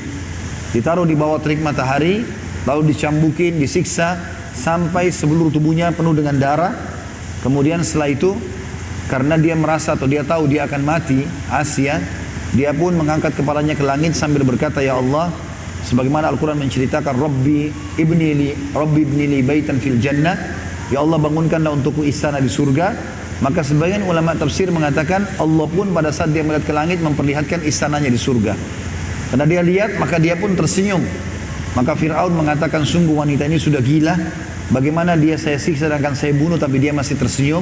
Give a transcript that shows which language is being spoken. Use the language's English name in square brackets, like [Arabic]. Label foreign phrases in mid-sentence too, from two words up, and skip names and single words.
[Indonesian] Ditaruh di bawah terik matahari, lalu dicambukin, disiksa, sampai seluruh tubuhnya penuh dengan darah. Kemudian setelah itu, karena dia merasa atau dia tahu dia akan mati, Asia, dia pun mengangkat kepalanya ke langit sambil berkata, "Ya Allah, sebagaimana Al-Quran menceritakan, [Arabic] رب ابن لي بيتا في الجنة, [Indonesian] ya Allah bangunkanlah untukku istana di surga." Maka sebagian ulama tafsir mengatakan Allah pun pada saat dia melihat ke langit memperlihatkan istananya di surga. Karena dia lihat, maka dia pun tersenyum. Maka Fir'aun mengatakan, sungguh wanita ini sudah gila, bagaimana dia saya siksa dan akan saya bunuh tapi dia masih tersenyum.